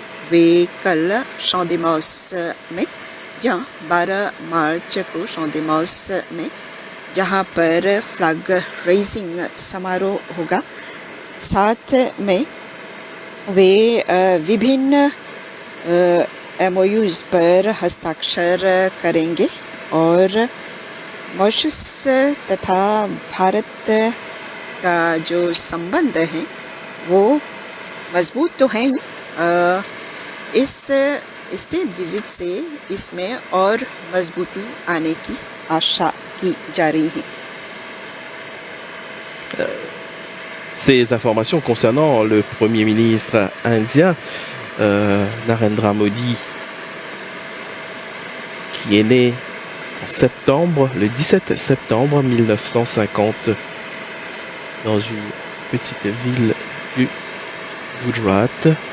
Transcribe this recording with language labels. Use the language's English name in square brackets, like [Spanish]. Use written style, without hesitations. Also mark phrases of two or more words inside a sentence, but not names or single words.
[Hindi] वे कल शॉन्डिमॉस में, जहाँ 12 मार्च को शॉन्डिमॉस में, जहाँ पर [English] flag raising [Hindi] समारोह होगा, साथ में वे विभिन्न MOUs पर हस्ताक्षर करेंगे और मॉरिशस तथा भारत का जो संबंध है वो मजबूत तो है ही। इस [English] state visit [Hindi] से इसमें और मजबूती आने की आशा की जा रही है। [French] Ces informations concernant le Premier ministre indien, Narendra Modi, qui est né en septembre, le 17 septembre 1950, dans une petite ville du Gujarat.